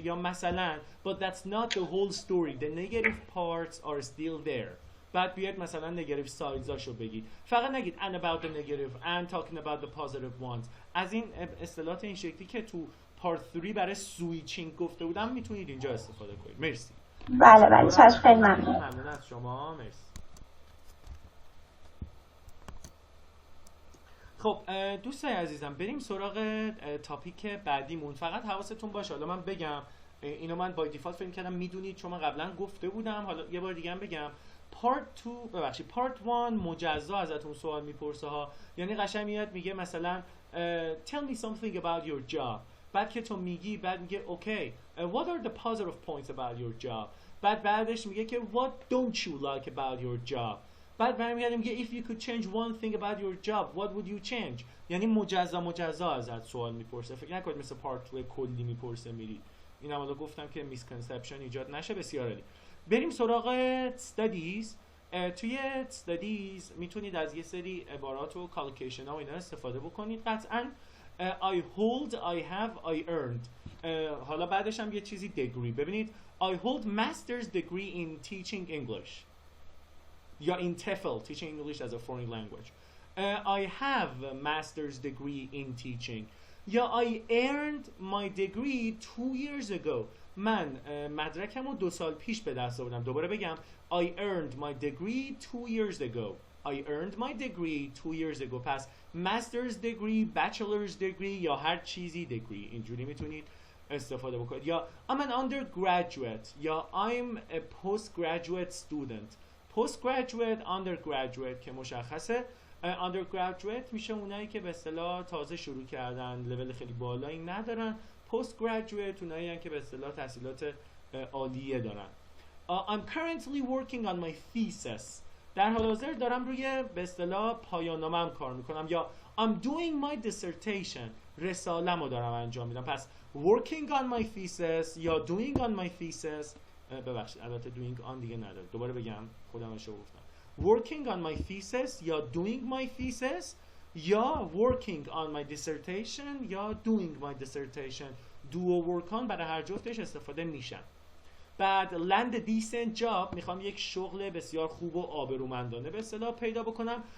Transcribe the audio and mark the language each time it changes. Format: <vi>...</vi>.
<fa>یا مثلا</fa> <en>but that's not the whole story, the negative parts are still there.</en> <fa>بعد بیاید مثلا</fa> <en>negative sides</en> <fa>هاشو بگید، فقط نگید</fa> <en>and about the negative and talking about the positive ones.</en> <fa>از این اصطلاحات این شکلی که تو پارت 3 برای سویچینگ گفته بودم میتونید اینجا استفاده کنید. مرسی. بله چشم، خیلی ممنون. ممنون از شما. مرسی. خب دوستای عزیزم بریم سراغ تاپیک بعدیمون. فقط حواستون باشه، حالا من بگم اینو من با دیفالت فکر کردم میدونید چون من قبلا گفته بودم، حالا یه بار دیگه هم بگم. پارت 1 مجزا ازتون سوال میپرسه ها، یعنی قشنگ میاد میگه مثلا</fa> <en>tell me something about your job.</en> <fa>بعد که تو میگی بعد میگه</fa> <en>okay what are the positive points about your job.</en> <fa>بعدش میگه که</fa> <en>what don't you like about your job.</en> <fa>بعد برمیگردیم میگه</fa> <en>if you could change one thing about your job what would you change.</en> <fa>یعنی مجزا ازت سوال میپرسه. فکر نکنید مثل پارت 2 کلی میپرسه میری. اینم حالا گفتم که میسکنسپشن ایجاد نشه. بسیار عالی. بریم سراغ استادیز. توی استادیز میتونید از یه سری عبارات و کالکیشن ها و اینا استفاده بکنید. قطعاً</fa> <en>I hold, I have, I earned.</en> <fa>حالا بعدش هم یه چیزی degree. ببینید</fa> <en>I hold master's degree in teaching English یا in TEFL, teaching English as a foreign language. I have a master's degree in teaching. یا I earned my degree 2 years ago.</en> <fa>من مدرکم رو 2 سال پیش به دست آوردم. دوباره بگم</fa> <en>I earned my degree 2 years ago. I earned my degree 2 years ago.</en> <fa>پس master's degree, bachelor's degree یا هر چیزی degree اینجوری میتونید استفاده بکنید.</fa> <en>یا I'm an undergraduate یا I'm a postgraduate student.</en> <fa>postgraduate, undergraduate که مشخصه. undergraduate میشه اونایی که به اصطلاح تازه شروع کردن، لول خیلی بالایی ندارن. postgraduate اونایی هستن که به اصطلاح تحصیلات عالیه دارن.</fa> <en>I'm currently working on my thesis.</en> <fa>در حال حاضر دارم روی به اصطلاح پایان‌نامه‌ام کار میکنم.</fa> <en>یا I'm doing my dissertation.</en> <fa>رساله‌مو دارم انجام میدم.</fa> <en>پس working on my thesis یا doing on my thesis.</en> <fa>ببخشید البته doing on دیگه نداره. دوباره بگم خودم اشتباه گفتم.</fa> <en>working on my thesis یا doing my thesis یا working on my dissertation یا doing my dissertation.</en> <fa>do و work on برای هر جفتش استفاده میشن. بعد</fa> <en>land a decent job</en> <fa>میخوام یک شغل بسیار خوب و آبرومندانه به اصطلاح پیدا بکنم.</fa>